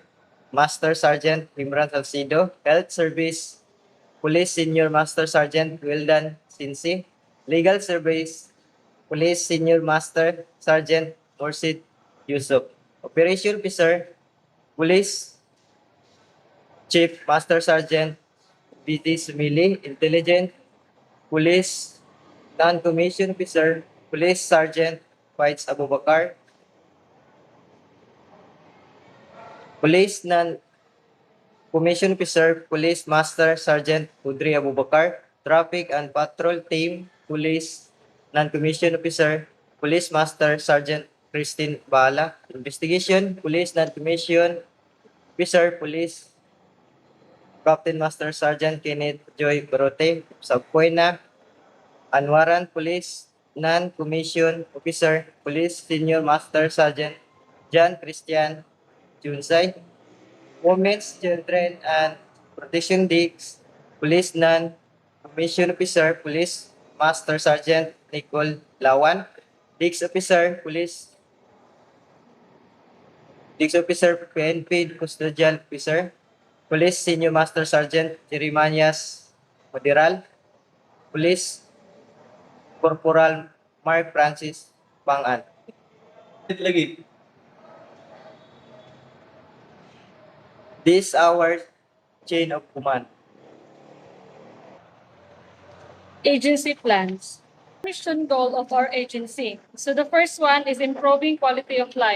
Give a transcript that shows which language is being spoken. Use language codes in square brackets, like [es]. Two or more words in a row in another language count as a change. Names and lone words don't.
[en] Master Sergeant Imran Salcido, Health Service, Police Senior Master Sergeant Wildan Sinsi, Legal Service, Police Senior Master Sergeant Morsid Yusuf, Operation Officer, Police Chief Master Sergeant BT Sumili, Intelligent Police Non-Commissioned Officer, Police Sergeant Fights Abubakar, Police Non-Commissioned Officer, Police Master Sergeant Udri Abubakar, Traffic and Patrol Team, Police Non-Commissioned Officer, Police Master Sergeant Christine Bala, Investigation, Police Non-Commissioned Officer, Police Captain Master Sergeant Kenneth Joy Barote, Subpoena, Anwaran Police Non-Commissioned Officer, Police Senior Master Sergeant John Christian Junsay, Women's, Children, and Protection Digs, Police Non-Commissioned Officer, Police Master Sergeant Nicole Lawan, Digs Officer, Digs Officer, PNP Custodial Officer, Police Senior Master Sergeant Jeremias Madiral, Police Corporal Mark Francis Pangan. Lagi. This our chain of command. Agency plans. Mission goal of our agency. So the first one is improving quality of life.